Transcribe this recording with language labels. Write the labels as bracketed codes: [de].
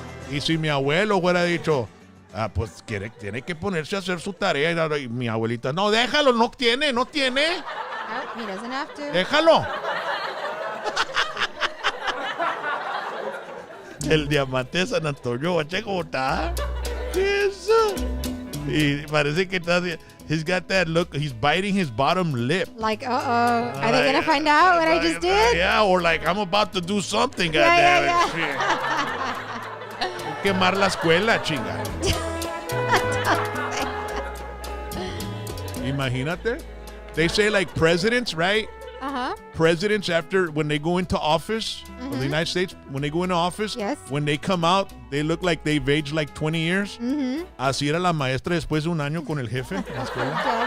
[es] Y si mi abuelo hubiera dicho, pues tiene que ponerse a hacer su tarea. Y mi abuelita, no, déjalo, no tiene. [en] Oh, he doesn't have to. [es] Déjalo. El diamante de San Antonio, guache, ¿cómo está? Eso. Y parece que está... [en] He's got that look. He's biting his bottom lip. Like, uh-oh. Are they going to find out what I just did? Yeah, or like, I'm about to do something, Yeah, goddammit. [es] Quemar la escuela, chinga. Imagínate. [en] They say like presidents, right? Uh-huh. Presidents after when they go into office of the United States, when they go into office, Yes. when they come out, they look like they've aged like 20 years. [es] Así era la maestra después de un año con el jefe en la escuela.